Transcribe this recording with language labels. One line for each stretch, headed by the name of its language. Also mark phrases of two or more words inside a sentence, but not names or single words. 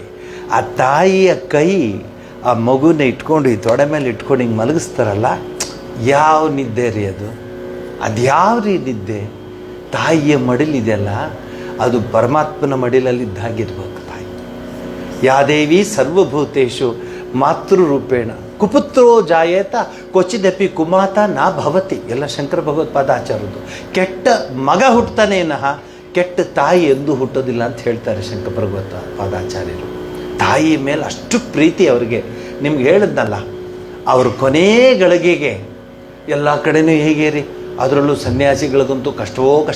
Kannada: ಆ ತಾಯಿಯ ಕೈ ಆ ಮಗುನ ಇಟ್ಕೊಂಡು ಈ ತೊಡೆ ಮೇಲೆ ಇಟ್ಕೊಂಡು ಹಿಂಗೆ ಮಲಗಿಸ್ತಾರಲ್ಲ, ಯಾವ ನಿದ್ದೆ ರೀ ಅದು? ಯಾವ ರೀ ನಿದ್ದೆ? ತಾಯಿಯ ಮಡಿಲಿದೆಯಲ್ಲ, ಅದು ಪರಮಾತ್ಮನ ಮಡಿಲಲ್ಲಿದ್ದಾಗಿರ್ಬೇಕು ತಾಯಿ.
Sanskrit: ಯಾದೇವಿ ಸರ್ವಭೂತೇಶು ಮಾತೃರೂಪೇಣ ಕುಪುತ್ರೋ ಜಾಯೇತ ಕ್ವಚಿದಪಿ ಕುಮಾತ ನಾ ಭವತಿ.
Kannada: ಎಲ್ಲ ಶಂಕರ ಭಗವತ್ಪಾದಾಚಾರ್ಯದು. ಕೆಟ್ಟ ಮಗ ಹುಟ್ಟತಾನೇನಃ, ಕೆಟ್ಟ ತಾಯಿ ಎಂದೂ ಹುಟ್ಟೋದಿಲ್ಲ ಅಂತ ಹೇಳ್ತಾರೆ ಶಂಕರ ಭಗವತ್ಪಾದಾಚಾರ್ಯರು. ತಾಯಿ ಮೇಲೆ ಅಷ್ಟು ಪ್ರೀತಿ ಅವರಿಗೆ. ನಿಮ್ಗೆ ಹೇಳಿದ್ನಲ್ಲ, ಅವರು ಕೊನೇ ಗಳಿಗೆಗೆ ಎಲ್ಲ ಕಡೆನೂ ಹೇಗೆ ರೀ, ಅದರಲ್ಲೂ ಸನ್ಯಾಸಿಗಳಿಗಂತೂ ಕಷ್ಟವೋ ಕಷ್ಟ.